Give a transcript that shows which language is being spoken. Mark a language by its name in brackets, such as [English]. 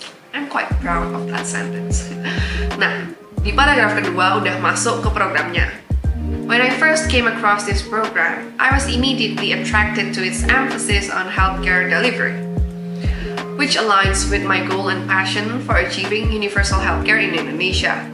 [English] I'm quite proud of that sentence. [Indonesian] Nah, di paragraf kedua udah masuk ke programnya. [English] When I first came across this program, I was immediately attracted to its emphasis on healthcare delivery, which aligns with my goal and passion for achieving universal healthcare in Indonesia.